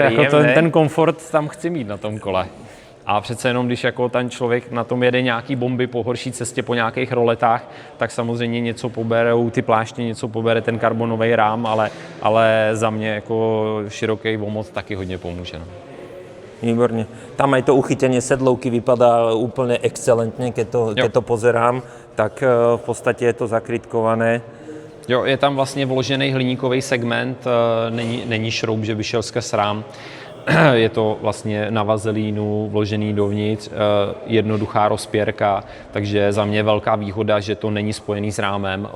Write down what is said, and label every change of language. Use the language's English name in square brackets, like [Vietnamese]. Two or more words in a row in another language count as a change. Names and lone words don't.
[Czech] Jako ten komfort tam chci mít na tom kole. A přece jenom, když jako ten člověk na tom jede nějaký bomby po horší cestě, po nějakých roletách, tak samozřejmě něco poberou ty pláště, něco pobere ten karbonový rám, ale za mě jako široký omot taky hodně pomůže. No. [Slovak] Výborne. Tam aj to uchytenie sedlovky vypadá úplne excelentne, keď to pozerám, tak v podstate je to zakrytkované. [Czech] Jo, je tam vlastně vložený hliníkový segment, není šroub, že by šel skrz rám. Je to vlastně na vazelínu vložený dovnitř, jednoduchá rozpěrka, takže za mě velká výhoda, že to není spojený s rámem.